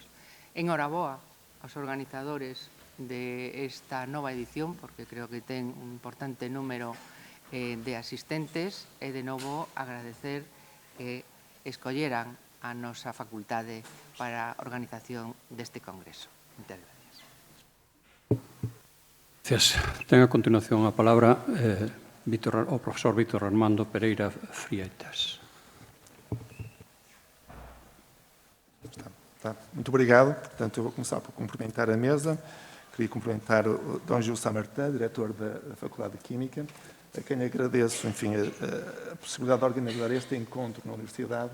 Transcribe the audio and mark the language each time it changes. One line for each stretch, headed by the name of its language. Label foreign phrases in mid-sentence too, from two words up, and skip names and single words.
Galician: Enhoraboa aos organizadores desta nova edición, porque creo que ten un importante número de asistentes, e, de novo, agradecer que escolleran a nosa facultade para a organización deste congreso. Moitas gracias. Gracias. Ten a continuación a palabra o profesor Víctor Armando Pereira Freitas.
Portuguese: Muito obrigado. Portanto, eu vou começar por cumprimentar a mesa. Queria cumprimentar o Dom Gil Samartã, diretor da Faculdade de Química, a quem agradeço, enfim, a possibilidade de organizar este encontro na Universidade.